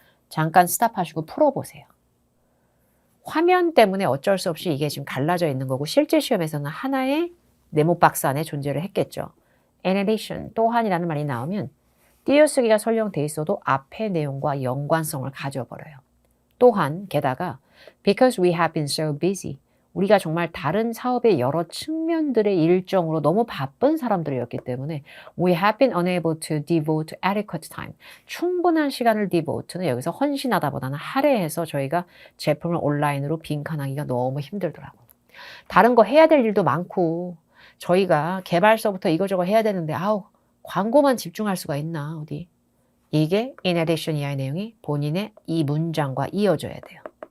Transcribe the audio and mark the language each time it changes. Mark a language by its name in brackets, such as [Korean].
[Korean] 잠깐 스탑하시고 풀어보세요. 화면 때문에 어쩔 수 없이 이게 지금 갈라져 있는 거고 실제 시험에서는 하나의 네모 박스 안에 존재를 했겠죠. annexation, 또한이라는 말이 나오면 띄어쓰기가 설정돼 있어도 앞의 내용과 연관성을 가져버려요. 또한 게다가 [English] because we have been so busy [Korean] 우리가 정말 다른 사업의 여러 측면들의 일정으로 너무 바쁜 사람들이었기 때문에 [English] we have been unable to devote adequate time. [Korean] 충분한 시간을 devote는 여기서 헌신하다보다는 할애해서 저희가 제품을 온라인으로 빈칸하기가 너무 힘들더라고. 다른 거 해야 될 일도 많고 저희가 개발서부터 이거저거 해야 되는데 아우 광고만 집중할 수가 있나 어디. 이게 in addition 이하의 내용이 본인의 이 문장과 이어져야 돼요.